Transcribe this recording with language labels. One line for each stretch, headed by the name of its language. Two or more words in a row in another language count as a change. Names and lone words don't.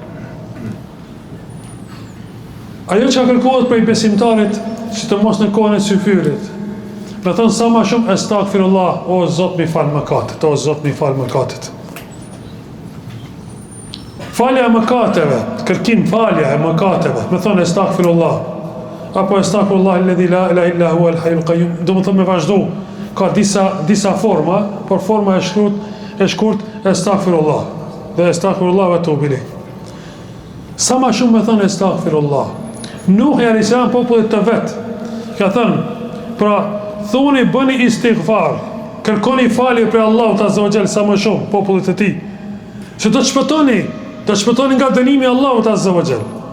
Albanian: Ajo që kërkohet për I besimtarit, sidomos në kohën e syfyrit, me thënë sa ma shumë estagfirullah, o Zot mi falë mëkatet, o Zot mi falë mëkatet. Falja e mëkateve, kërkim falja e mëkateve, me thënë estagfirullah, apo
Arabic: أستغفر الله الذي لا إله إلا هو الحي القيوم,
Albanian: do më thënë me vazhdu, ka disa forma, por forma e shkurt estagfirullah, dhe
Arabic: أستغفر الله وأتوب إليه.
Albanian: Sa ma shumë me thënë estagfirullah. Nuhi a.s. popullit të vetë ka thënë, pra thoni bëni istighfar, kërkoni falje për Allahut
Arabic: عز وجل
Albanian: sa më shumë popullit të tij, që do të shpëtoni nga dënimi I Allahut
Arabic: عز وجل.